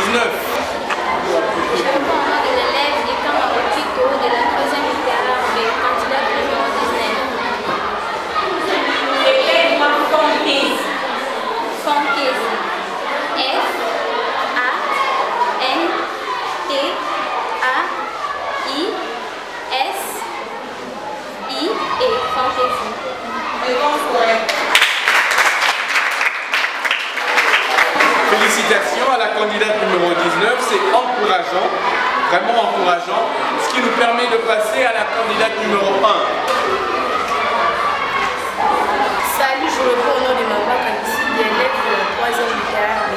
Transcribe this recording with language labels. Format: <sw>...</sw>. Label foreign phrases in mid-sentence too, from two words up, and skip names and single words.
<fr>Je réponds au nom de l'élève du camp Mapotiko de la 3e littéraire B, candidate numéro 19. Épelle-moi fantaisie. Fantaisie. F-A-N-T-A-I-S-I-E. Fantaisie. Félicitations à la candidate numéro 19, c'est encourageant, vraiment encourageant, ce qui nous permet de passer à la candidate numéro 1. Salut, je réponds au nom de Mamba Kanisi, élève de la 3e littéraire B.</fr>